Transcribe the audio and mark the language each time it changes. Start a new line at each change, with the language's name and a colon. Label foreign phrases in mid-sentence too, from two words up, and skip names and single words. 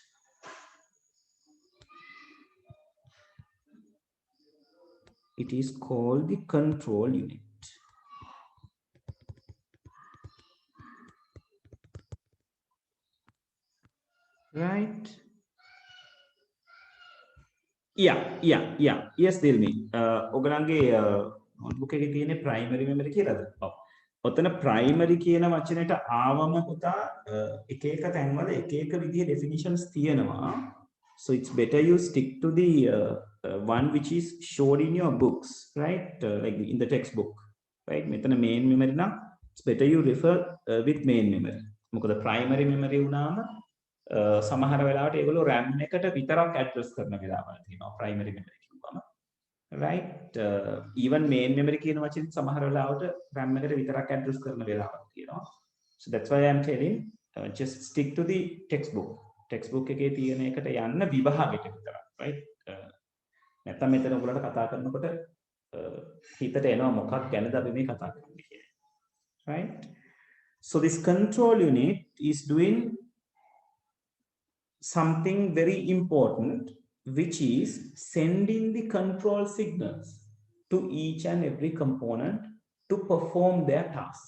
English: It is called the control unit. Right? Yeah. Yes, Dilmi.
Sinhala: ඔගලන්ගේ notebook එකේ තියෙන
English: primary memory
Sinhala: කියලාද? ඔව්. ඔතන primary කියන වචනෙට ආවම පුතා එක එක තැන්වල එක එක විදිහේ definitions තියෙනවා.
English: So it's better you stick to the one which is showed in your books, right? Like in the textbook, right? මෙතන main memory නම් it's better you refer with main memory.
Sinhala: මොකද
English: primary memory
Sinhala: වුණාම සමහර වෙලාවට ඒගොල්ලෝ RAM එකට විතරක් address කරන වෙලාවල් තියෙනවා
English: primary memory
Sinhala: කිව්වම.
English: right? Even main memory
Sinhala: කියන වචනේ සමහර වෙලාවට RAM එකට විතරක් address කරන වෙලාවල් තියෙනවා.
English: So that's why I'm telling just stick to the textbook.
Sinhala: Textbook එකේ තියෙන එකට යන්න විභාගෙට විතරක්, right? නැත්නම් මෙතන ඔයගොල්ලන්ට කතා කරනකොට හිතට එනවා මොකක් ගැනද අපි මේ කතා කරන්නේ කියලා.
English: right? So this control unit is doing something very important, which is sending the control signals to each and every component to perform their task.